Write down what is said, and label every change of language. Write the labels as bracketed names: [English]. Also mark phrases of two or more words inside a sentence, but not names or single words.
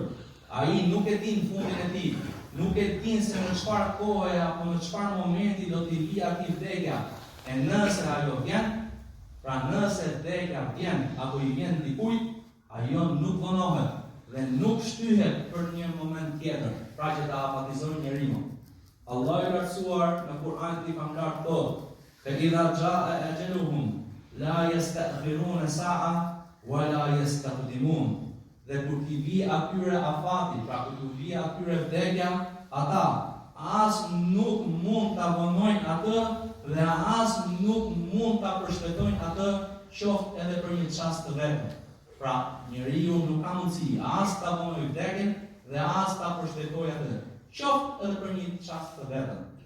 [Albanian] Ai nuk e din fundin e tij, nuk e din se në çfarë kohe apo në çfarë momenti do t'i vijë atij vdekja. E nëse ajo vjen, pra nëse vdekja vjen apo I vjen dikujt, ajo nuk vonohet dhe nuk shtyhet për një moment tjetër, pra që ta apatizojë njeriu. Allah I lartësuar në Kur'an I famlar thotë: [Arabic] "فإذا جاء أجلهم لا يستأخرون ساعة ولا يستقدمون." [Albanian] Dhe kur t'i vi atyre afati, pra kur t'i vi atyre vdekja, ata as nuk mund ta vonojnë atë dhe as nuk mund ta përshpejtojnë atë, qoftë edhe për një çast të vetëm. Pra, njeriu nuk ka mundësi as ta vonojë vdekjen dhe as ta përshpejtojë atë, qoftë edhe për një çast të vetëm.